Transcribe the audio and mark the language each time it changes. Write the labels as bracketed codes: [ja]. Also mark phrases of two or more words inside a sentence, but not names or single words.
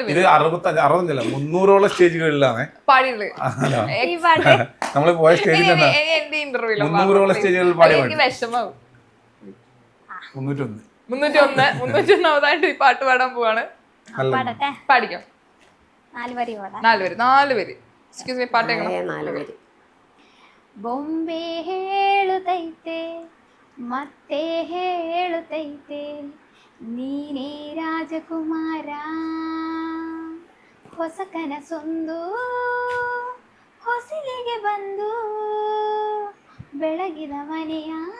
[ml] ഇത് 65 300ഓളം സ്റ്റേജുകളിലാണ് നമ്മള് പോയ സ്റ്റേജിൽ എന്റെ ഇന്റർവ്യൂ 300ഓളം സ്റ്റേജുകളിൽ പാടിയ പാട്ട് വിഷമാവും 301 ഈ പാട്ട് പാടാൻ പോവാണ് പാടിക്കോ 4 പേര് [en] excuse me [ml] പാട്ട് [kn] ಬೊಂಬೆ ಹೇಳುತ್ತೈತೆ ಮತ್ತೆ ಹೇಳುತ್ತೈತೆ ನೀನೇ ರಾಜಕುಮಾರ ಹೊಸ ಕನಸೊಂದು ಹೊಸಿಲಿಗೆ ಬಂದು ಬೆಳಗಿದ ಮನೆಯ